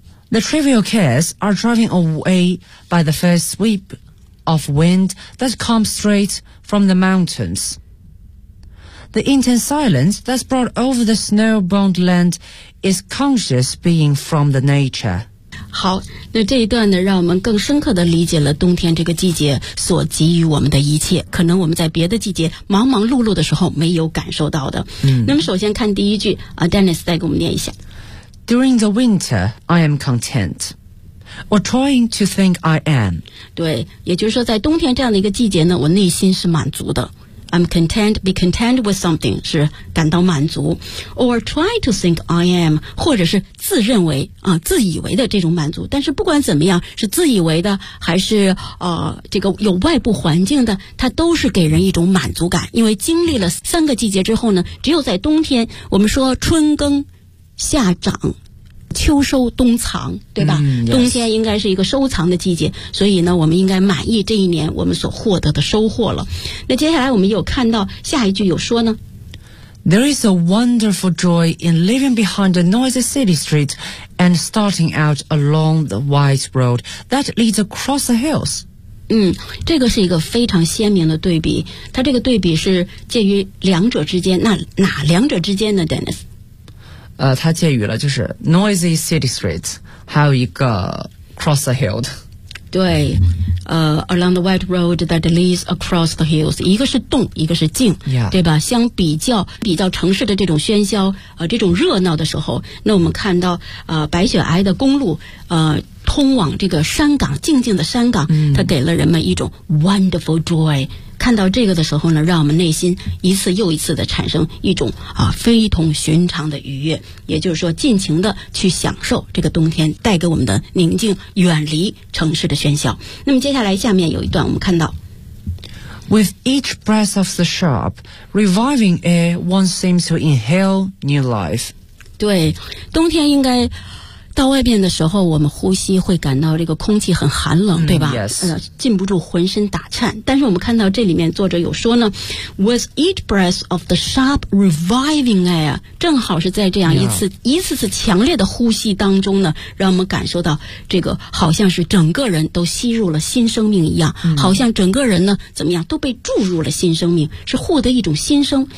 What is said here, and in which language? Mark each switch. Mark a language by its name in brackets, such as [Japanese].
[English] The trivial cares are driven away by the first sweepof wind that comes straight from the mountains. The intense silence that's brought over the snow-bound land is conscious being from the nature. [Chinese] 好，那这一段呢让我们更深刻地理解了冬天这个季节所给予我们的一切，可能我们在别的季节忙忙碌碌的时候没有感受到的。那么首先看第一句啊 Dennis 再给我们念一下。 [English] During the winter, I am content. Or trying to think I am. [Chinese] 对，也就是说在冬天这样的一个季节呢，我内心是满足的。 [English] I'm content, be content with something, [Chinese] 是感到满足。 [English] Or try to think I am, [Chinese] 或者是自认为、自以为的这种满足。但是不管怎么样，是自以为的还是、这个有外部环境的，它都是给人一种满足感。因为经历了三个季节之后呢，只有在冬天，我们说春耕夏长秋收冬藏，对吧、冬天应该是一个收藏的季节，所以呢我们应该满意这一年我们所获得的收获了。那接下来我们有看到下一句有说呢， [English] There is a wonderful joy in living behind the noisy city streets and starting out along the wide road that leads across the hills。 [Chinese] 这个是一个非常鲜明的对比，它这个对比是介于两者之间。那哪两者之间呢 Dennis？它介于了就是 [English] noisy city streets [Chinese] 还有一个 [English] cross the hill 对、along the white road that leads across the hills， [Chinese] 一个是动一个是静、 [English] yeah. [Chinese] 对吧，相比较比较城市的这种喧嚣、这种热闹的时候，那我们看到、白雪皑的公路、通往这个山岗，静静的山岗、它给了人们一种 [English] wonderful joy。 [Chinese] 看到这个的时候呢，让我们内心一次又一次的产生一种啊非同寻常的愉悦，也就是说尽情的去享受这个冬天带给我们的宁静，远离城市的喧嚣。那么接下来下面有一段我们看到， [English] With each breath of the sharp reviving air one seems to inhale new life。 [Chinese] 对，冬天应该到外边的时候我们呼吸会感到这个空气很寒冷，对吧、禁不住浑身打颤。但是我们看到这里面作者有说呢， [English] With each breath of the sharp reviving air， [Chinese] 正好是在这样一次、一次次强烈的呼吸当中呢，让我们感受到这个好像是整个人都吸入了新生命一样、好像整个人呢怎么样都被注入了新生命，是获得一种新生。